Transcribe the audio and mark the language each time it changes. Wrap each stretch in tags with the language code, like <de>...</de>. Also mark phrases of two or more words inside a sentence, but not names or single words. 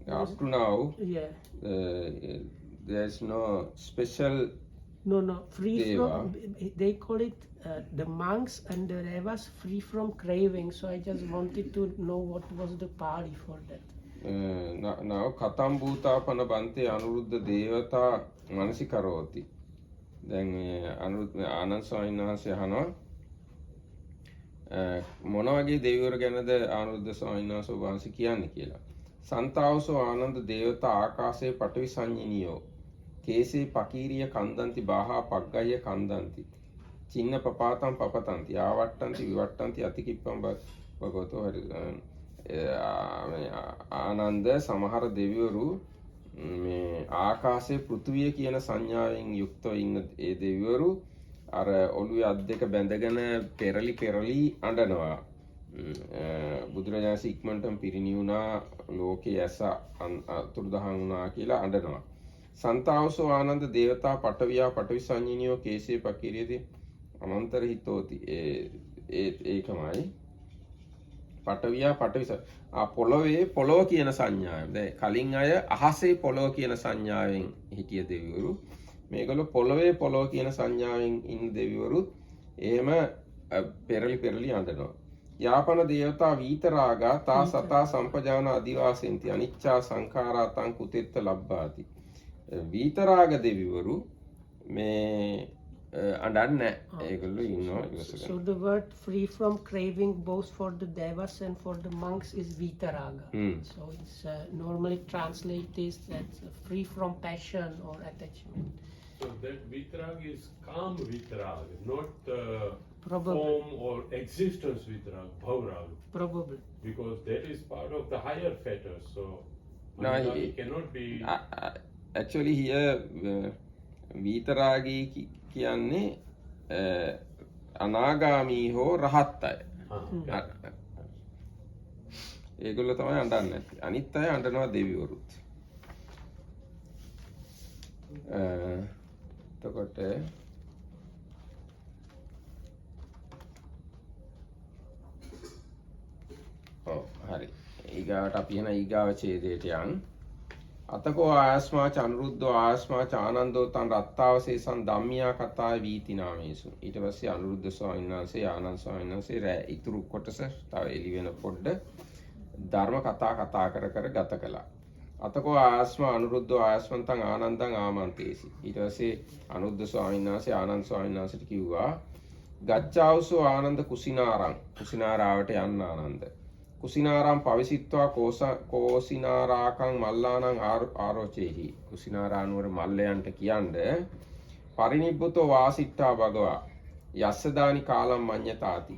<en>Up to now, Yeah. there's no special. No, free Deva. from, they call it the monks and the devas free from craving. So I just wanted to know what was the Pali for that.</en> <pi>Now katam bhutapana bante anuruddha devata manasi karoti.</pi> <si>දැන් අනුරුද්ධ ආනන්ද ස්වාමීන් වහන්සේ අහනවා මොන වගේ දෙවිවරු ගැනද අනුරුද්ධ ස්වාමීන් වහන්සේ වහන්සේ කියන්නේ කියලා.</si> <pi>සන්තාවසෝ ආනන්ද දේවතා ආකාශයේ පඨවි සංඤිනියෝ කේසේ පකීරිය කන්දන්ති බාහා පග්ගය කන්දන්ති චින්න පපාතම් පපතන්ති ආවට්ටන්ති විවට්ටන්ති අතිකිප්පම් භගවතෝ</pi> <si>ආනන්ද සමහර දෙවිවරු මේ ආකාශයේ පෘථුවිය කියන සංඥාවෙන් යුක්තව ඉන්න ඒ දෙවිවරු අර ඔළුවේ අත් දෙක බැඳගෙන පෙරලි අඬනවා. බුදුරජාණන් ඉක්මනටම පිරිනිවුණා ලෝකයේ ඇස අතුරුදහන් වුණා කියලා අඬනවා.</si> <pi>සන්තාවසෝ ආනන්ද දේවතා පඨවියා පඨවි සංඤිනියෝ කේසේ පකිරියති අනන්තර හිතෝති.</pi> <si>ඒකමයි</si> <pi>පඨවියා පඨවි</pi> <si>පොළොවේ පොළොව කියන සංඥාවෙන්. දැන් කලින් අය අහසේ පොළොව කියන සංඥාවෙන් හිටිය දෙවිවරු. මේගොල්ලෝ පොළොවේ පොළොව කියන සංඥාවෙන් ඉන්න දෙවිවරුත් එහෙම පෙරලි අඬනවා.</si> <pi>යාපන දේවතා වීතරාගා තා සතා සම්පජාන අදිවාසෙන්ති අනිච්චා සංඛාරා තං කුතෙත්ත ලබ්බාති.</pi> <si>වීතරාග දෙවිවරු මේ අඬන්නේ ඒගොල්ලෝ ඉන්නවා ඉවසගෙන.</si> <en>So the word free from craving both for the devas and for the monks is vitaraga. So it's normally translated as free from passion or attachment. So that vitrag is calm vitrag, not Probably. form or existence vitrag, bhavrag. Probably. Because that is part of the higher fetters. So No, Manjari cannot be. Actually here</en> <si>විතරාගී කියන්නේ අනාගාමී හෝ රහත් අය. ඒගොල්ලෝ තමයි අඬන්නේ. අනිත් අය අඬනවා දෙවිවරුත්. එතකොට හරි. ඊගාවට අපි එන ඊගාව ඡේදයට යන්.</si> <pi>අතකෝ ආයස්මා චනුරුද්ධෝ ආයස්මා චානන්දෝ තන් රත්තාවශේෂං ධම්මියා කතාය වීති නාමේසු.</pi> <si>ඊට පස්සේ අනුරුද්ධ ස්වාමීන් වහන්සේ ආනන්ද ස්වාමීන් වහන්සේ ඉතුරු කොටස තව එළි වෙන පොඩ්ඩ ධර්ම කතා කර ගත කළා.</si> <pi>අතකෝ ආයස්මා අනුරුද්ධෝ ආයස්මන්තං ආනන්දං ආමන්තේසි.</pi> <si>ඊට පස්සේ අනුරුද්ධ ස්වාමීන් වහන්සේ ආනන්ද ස්වාමීන් වහන්සේට කිව්වා</si> <pi>ගච්ඡාවසෝ ආනන්ද</pi> <si>කුසිනාරාවට යන්න ආනන්ද.</si> <pi>කුසිනාරම් පවිසිත්වා කෝසිනාරාකං මල්ලානං ආරෝචේහි.</pi> <si>කුසිනාරානුවර මල්ලයන්ට කියන්නේ</si> <pi>පරිනිබ්බුතෝ වාසිට්ඨා භගවා යස්සදානි කාලම් මඤ්ඤතාති.</pi>